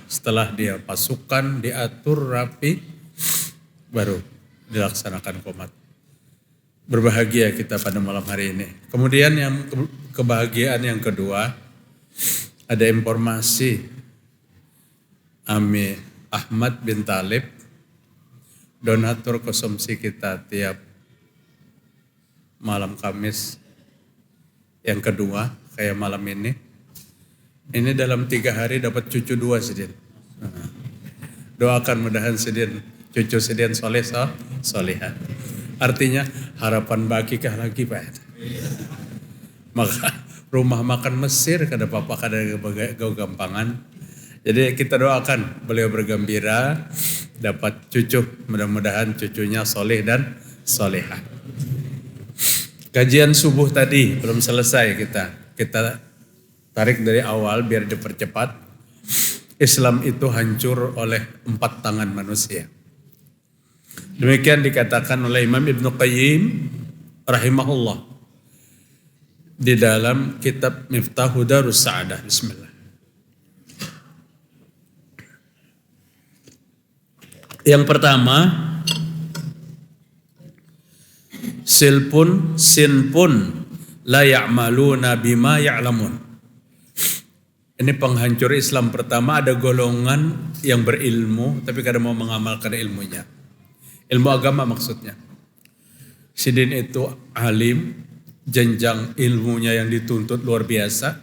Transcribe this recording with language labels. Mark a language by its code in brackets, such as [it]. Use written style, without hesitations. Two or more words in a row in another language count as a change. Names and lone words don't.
[id] Setelah dia pasukan, diatur rapi, baru dilaksanakan qomat. Berbahagia kita pada malam hari ini. Kemudian yang kebahagiaan yang kedua, ada informasi Ami Ahmad bin Talib, donatur konsumsi kita tiap malam Kamis yang kedua, kayak malam ini. Ini dalam 3 hari dapat cucu 2 Sidin. Doakan mudahan Sidin, cucu Sidin soleh solehah. [bjn] Artinya harapan bakikah lagi Pak. Maka rumah makan Mesir kada apa-apa, kada gau gampangan. [id] Jadi kita doakan beliau bergembira dapat cucu, mudah-mudahan cucunya soleh dan solehah. Kajian subuh tadi belum selesai kita tarik dari awal biar dipercepat. Islam itu hancur oleh 4 tangan manusia. Demikian dikatakan oleh Imam Ibnu Qayyim rahimahullah di dalam kitab Miftahu Darus Sa'adah. Bismillah. Yang pertama, [ar] sinpun la ya'maluna bima ya'lamun. [id] Ini penghancur Islam pertama, ada golongan yang berilmu tapi kada mau mengamalkan ilmunya. Ilmu agama maksudnya. Sidin itu alim, jenjang ilmunya yang dituntut luar biasa.